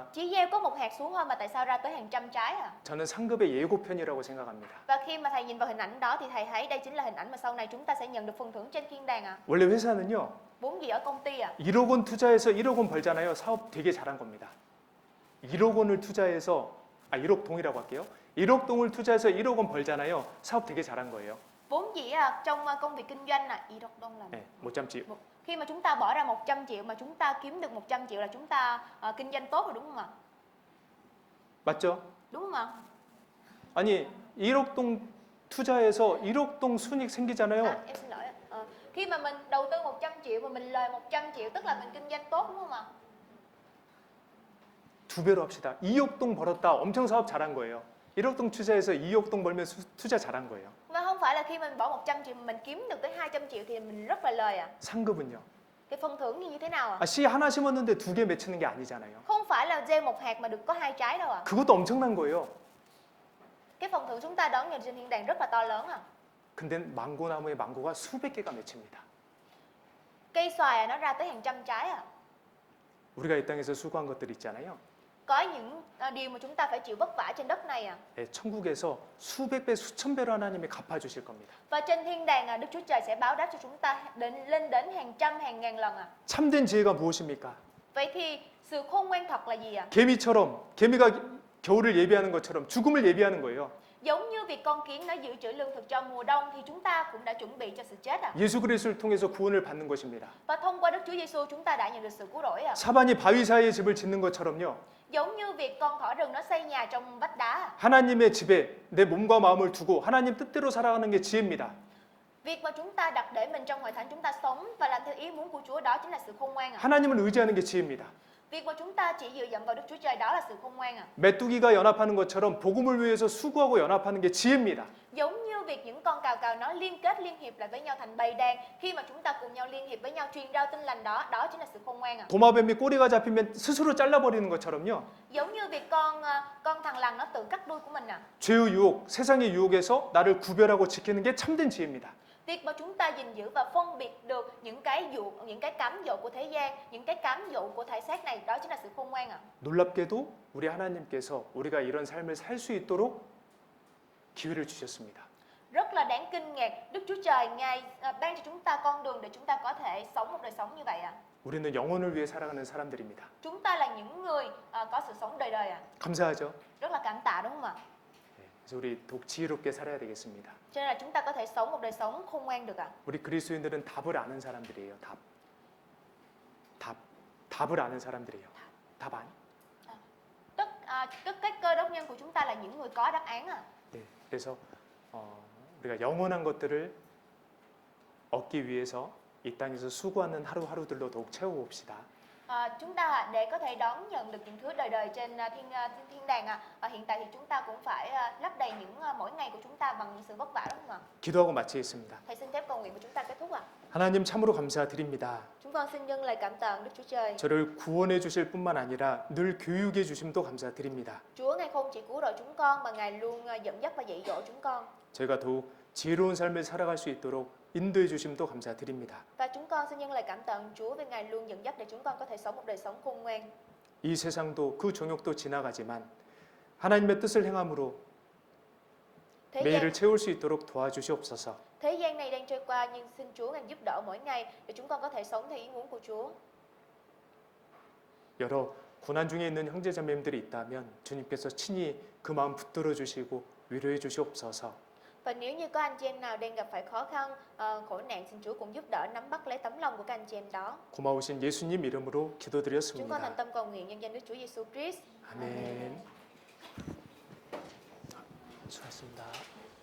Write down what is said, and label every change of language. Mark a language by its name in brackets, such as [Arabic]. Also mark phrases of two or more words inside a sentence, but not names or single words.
[Vietnamese] Chỉ gieo có một hạt xuống thôi mà tại sao ra tới hàng trăm trái à? [Korean] 저는 상급의 예고편이라고 생각합니다. [Vietnamese] Và khi mà thầy nhìn vào hình ảnh đó thì thầy thấy đây chính là hình ảnh mà sau này chúng ta sẽ nhận được phần thưởng trên thiên đàng à. [Korean] 원래 회사는요. [Vietnamese] Vốn gì ở công ty à? [Korean] 1억 원 투자해서 1억 원 벌잖아요. 사업 되게 잘한 겁니다. 1억 원을 투자해서 1억 동이라고 할게요. 1억 동을 투자해서 1억 원 벌잖아요. 사업 되게 잘한 거예요. [Vietnamese] Vốn gì à, trong công việc kinh doanh là 1억 đồng là [Korean] 네, 못 참지. [Vietnamese] khi mà chúng ta bỏ ra 100 triệu mà chúng ta kiếm được 100 triệu là chúng ta kinh doanh tốt rồi đúng không ạ? [Korean] 맞죠? [Vietnamese] Đúng không ạ? [Korean] 아니 1억 동 투자해서 1억 동 순익 생기잖아요. [Vietnamese] Em xin lỗi ạ. Khi mà mình đầu tư 100 triệu mà mình lời 100 triệu tức là mình kinh doanh tốt đúng không ạ? [Korean] 두 배로 합시다. 2억 동 벌었다. 엄청 사업 잘한 거예요. 1억 동 투자해서 2억 동 벌면 투자 잘한 거예요. [Vietnamese] Và không phải là khi mình bỏ 100 triệu mà mình kiếm được tới 200 triệu thì mình rất là lời ạ. [Korean] 상급은요. [Vietnamese] Cái phần thưởng như thế nào ạ? [Korean] 씨 하나 심었는데 2개 맺히는 게 아니잖아요. [Vietnamese] Không phải là gieo một hạt mà được có 2 trái đâu ạ. [Korean] 그것도 엄청난 거예요. [Vietnamese] Cái phần thưởng chúng ta đón nhận trên thiên đàng rất là to lớn ạ. [Korean] 근데 망고나무의 망고가 수백 개가 맺힙니다. [Vietnamese] Cây xoài nó ra tới hàng trăm trái ạ. [Korean] 우리가 이 땅에서 수고한 것들 있잖아요. [Vietnamese] Có những điều mà chúng ta phải chịu vất vả trên đất này ạ. [Korean] 예, 천국에서 수백 배, 수천 배로 하나님이 갚아주실 겁니다. [Vietnamese] Và trên thiên đàng Đức Chúa Trời sẽ báo đáp cho chúng ta lên đến hàng trăm hàng ngàn lần ạ. [Korean] 참된 지혜가 무엇입니까? [Vietnamese] Vậy thì sự khôn ngoan thật là gì ạ? [Korean] 개미가 겨울을 예비하는 것처럼 죽음을 예비하는 거예요. [Vietnamese] Giống như việc con kiến nó dự trữ lương thực cho mùa đông thì chúng ta cũng đã chuẩn bị cho sự chết ạ. [Korean] 예수 그리스도를 통해서 구원을 받는 것입니다. [Vietnamese] Và thông qua Đức Chúa Giêsu chúng ta đã nhận được sự cứu rỗi ạ. [Korean] 사반이 바위 사이에 집을 짓는 것처럼요. [Vietnamese] Giống như việc con thỏ rừng nó xây nhà trong vách đá ạ. [Korean] 하나님의 집에 내 몸과 마음을 두고 하나님 뜻대로 살아가는 게 지혜입니다. [Vietnamese] Việc mà chúng ta đặt để mình trong hội thánh chúng ta sống và làm theo ý muốn của Chúa đó chính là sự khôn ngoan ạ. [Korean] 하나님을 의지하는 게 지혜입니다. [Vietnamese] Việc mà chúng ta chỉ dựa dẫm vào Đức Chúa Trời đó là sự khôn ngoan ạ. [Korean] 메뚜기가 연합하는 것처럼 복음을 위해서 수고하고 연합하는 게 지혜입니다. [Vietnamese] Giống như việc những con cào cào nó liên kết liên hiệp lại với nhau thành bầy đàn, khi mà chúng ta cùng nhau liên hiệp với nhau truyền rao tin lành đó, đó chính là sự khôn ngoan ạ. [Korean] 도마뱀이 꼬리가 잡히면 스스로 잘라버리는 것처럼요. [Vietnamese] Giống như việc con thằn lằn nó tự cắt đuôi của mình ạ. [Korean] 죄의 유혹, 세상의 유혹에서 나를 구별하고 지키는 게 참된 지혜입니다. [Vietnamese] Việc mà chúng ta gìn giữ và phân biệt được những cái cám dỗ của thế gian, những cái cám dỗ của thể xác này, đó chính là sự khôn ngoan ạ. [Korean] 놀랍게도 우리 하나님께서 우리가 이런 삶을 살 수 있도록 기회를 주셨습니다. [Vietnamese] Rất là đáng kinh ngạc, Đức Chúa Trời Ngài ban cho chúng ta con đường để chúng ta có thể sống một đời sống như vậy ạ. [Korean] 우리는 영혼을 위해 살아가는 사람들입니다. [Vietnamese] Chúng ta là những người có sự sống đời đời ạ. [Korean] 감사하죠? [Vietnamese] Rất là cảm tạ đúng không ạ? [Korean] 그래서 우리 더욱 지혜롭게 살아야 되겠습니다. [Vietnamese] Cho nên là chúng ta có thể sống một đời sống khôn ngoan được ạ. [Korean] 우리 그리스도인들은 답을 아는 사람들이에요. 답을 아는 사람들이에요. 답 아니? [Vietnamese] Tất các cơ đốc nhân của chúng ta là những người có đáp án ạ. [Korean] 네, 그래서 우리가 영원한 것들을 얻기 위해서 이 땅에서 수고하는 하루하루들로 더욱 채워봅시다. [Vietnamese] Chúng ta để có thể đón nhận được những thứ đời đời trên thiên đàng ạ. Hiện tại thì chúng ta cũng phải lấp đầy những mỗi ngày của chúng ta bằng những sự vất vả đúng không ạ? [Korean] 기도하고 마치겠습니다. [Vietnamese] Thầy xin phép cầu nguyện của chúng ta kết thúc ạ. [Korean] 하나님 참으로 감사드립니다. [Vietnamese] Chúng con xin dâng lời cảm tạ Đức Chúa Trời. [Korean] 저를 구원해 주실 뿐만 아니라 늘 교육해 주심도 감사드립니다. [Vietnamese] Chúa Ngài không chỉ cứu rỗi chúng con mà Ngài luôn dẫn dắt và dạy dỗ chúng con. [Korean] 저희가 더욱 지혜로운 삶을 살아갈 수 있도록 인도해 주심도 감사드립니다. [Vietnamese] Và chúng con xin dâng lời cảm tạ Chúa vì Ngài luôn dẫn dắt để chúng con có thể sống một đời sống khôn ngoan. [Korean] 이 세상도 그 종욕도 지나가지만 하나님의 뜻을 행함으로 매일을 채울 수 있도록 도와주시옵소서. [Vietnamese] Thế gian này đang trôi qua nhưng xin Chúa Ngài giúp đỡ mỗi ngày để chúng con có thể sống theo ý muốn của Chúa. [Korean] 여러 고난 중에 있는 형제자매님들이 있다면 주님께서 친히 그 마음 붙들어 주시고 위로해 주시옵소서. [Vietnamese] Và nếu như có anh chị em nào đang gặp phải khó khăn, khổ nạn, xin Chúa cũng giúp đỡ nắm bắt lấy tấm lòng của các anh chị em đó. [Korean] 고마우신 예수님 이름으로 [Vietnamese] Chúng con [Korean] 기도드렸습니다. [Vietnamese] thành tâm cầu nguyện nhân danh Đức Chúa Giêsu Christ. [Korean] 아멘. 수고하셨습니다.